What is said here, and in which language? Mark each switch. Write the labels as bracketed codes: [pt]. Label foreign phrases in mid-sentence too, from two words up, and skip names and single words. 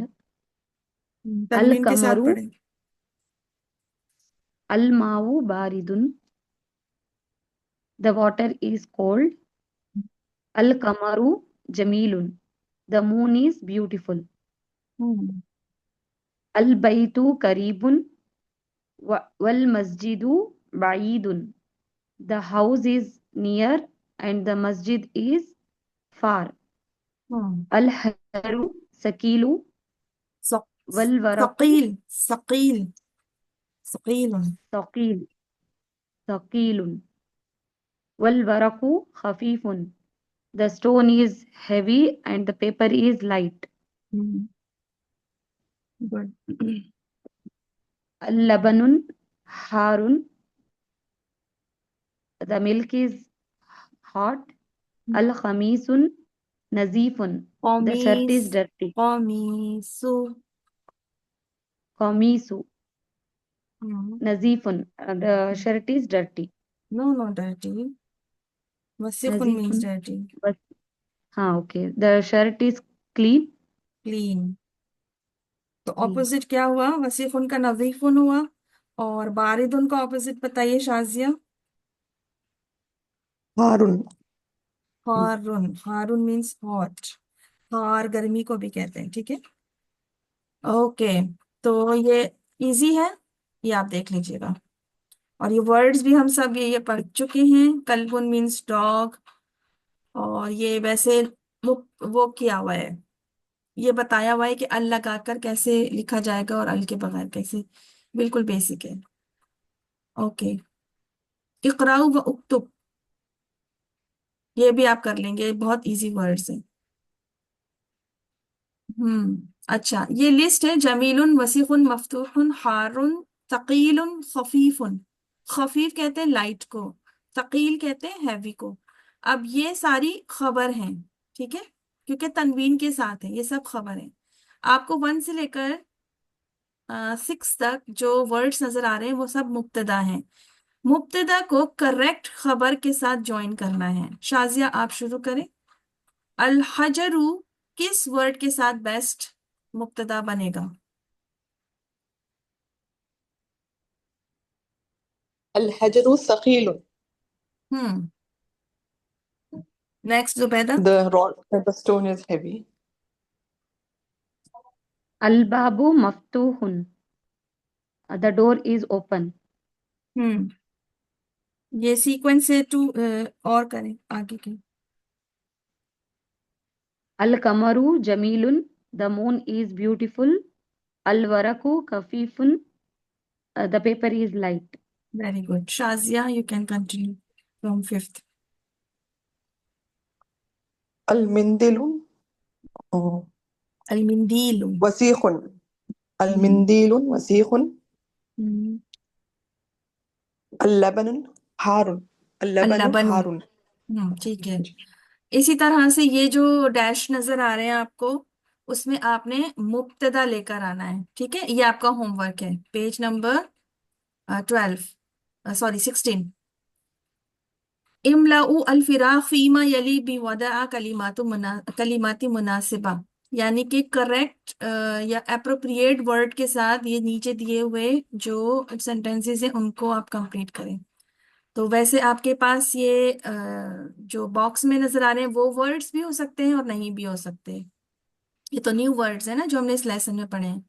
[ar] अल [hi] तनवीन के साथ [ar] कमरू, [hi] पढ़े। [ar] الماء بارد, [en] the water is cold. [ar] القمر جميل, [en] the moon is beautiful. हम्म। [ar] البيت قريب، والمسجد بعيد, [en] the house is near and the masjid is far. हम्म। [ar] الحر ثقيل, सक- والورق ثقيل، ثقيل، ثقيل. ثقيل، ثقيل، والورق خفيف, [en] the stone is heavy and the paper is light. गुड। [ar] لبن حار, [en] the milk is hot. [ar] القميص نظيف, [en] the shirt [ar] कमीस, [en] is dirty. [ar] कमीसु। قميص نظيف, [en] the shirt is dirty. no no dirty, wasikhun means [ar] Nazifun, [en] डर्टी। but हाँ okay. The shirt is clean. क्लीन। तो [hi] जी। ऑपोजिट क्या हुआ? वसीफुन का नजीफुन हुआ। और बारिदुन का ऑपोजिट बताइए शाजिया। [ar] हारुन। حار. حار [en] means hot. [hi] हार गर्मी को भी कहते हैं, ठीक है। ओके, तो ये इजी है, ये आप देख लीजिएगा। और ये वर्ड्स भी हम सब ये पढ़ चुके हैं। [en] कल्बुन means dog. [hi] और ये वैसे वो किया हुआ है, ये बताया हुआ है कि अल लगाकर कैसे लिखा जाएगा और अल के बगैर कैसे। बिल्कुल बेसिक है। ओके। [ar] اقرأ واكتب, [hi] ये भी आप कर लेंगे, बहुत [en] इजी वर्ड्स [hi] हैं। अच्छा, ये लिस्ट है। [ar] جميل، وسخ، مفتوح، حار، ثقيل، خفيف. [hi] खफीफ कहते हैं लाइट को, तकील कहते हैं हैवी को। अब ये सारी खबर हैं, ठीक है, क्योंकि तनवीन के साथ है, ये सब खबर है। आपको 1 से लेकर 6 तक जो वर्ड्स नजर आ रहे हैं वो सब मुब्तदा हैं। मुब्तदा को करेक्ट खबर के साथ ज्वाइन करना है। शाजिया आप शुरू करें। अल हजरू किस वर्ड के साथ बेस्ट मुब्तदा बनेगा? [ar] الحجر ثقيل. [hi] हम्म। नेक्स्ट जुबैदा। [en] The rod, the stone is heavy. [ar] الباب مفتوح. [en] The door is open. हम्म। [hi] ये सीक्वेंस से टू और करें आगे के। [ar] القمر جميل. [en] The moon is beautiful. [ar] الورق خفيف. [en] The paper is light. very good Shazia, you can continue from 5th. [ar] المنديل अलमिंदीलु। وسخ. ال हम्म। منديل وسخ. हम्म। اللبن حار. اللبن अल्लबनु। harun. [hi] ठीक है। इसी तरह से ये जो डैश नजर आ रहे हैं आपको, उसमें आपने मुब्तदा लेकर आना है, ठीक है। ये आपका होमवर्क है, [en] पेज नंबर [hi] 12, सॉरी 16। [ar] املأ الفراغ فيما يلي بوضع كلمات مناسبة, [hi] यानी कि करेक्ट या [en] अप्रोप्रिएट वर्ड [hi] के साथ ये नीचे दिए हुए जो सेंटेंसेस हैं उनको आप कंप्लीट करें। तो वैसे आपके पास ये जो बॉक्स में नजर आ रहे हैं वो वर्ड्स भी हो सकते हैं और नहीं भी हो सकते। ये तो [en] न्यू वर्ड्स [hi] है ना जो हमने इस लेसन में पढ़े हैं।